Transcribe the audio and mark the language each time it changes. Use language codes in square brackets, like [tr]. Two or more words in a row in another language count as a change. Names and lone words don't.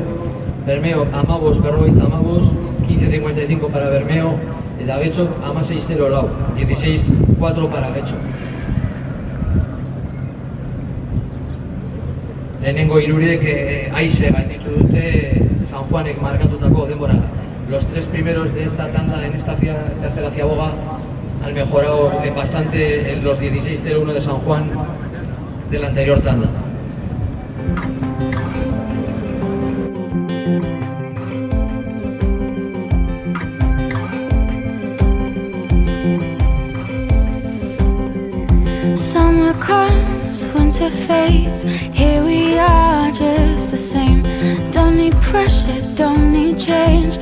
[es] Bermeo, 15.55 para Bermeo. Eta Getxo, 16.04, 16.4 para Getxo. [eu] Lehenengo hirurek aize gainditu dute San Juanek markatutako denbora. [es] Los tres primeros de esta tanda, en esta tercera ciaboga, han mejorado bastante en los 16.01 de San Juan de la anterior tanda. [en] Summer comes, winter fades. Here we are, just the same. Don't need pressure, don't need change.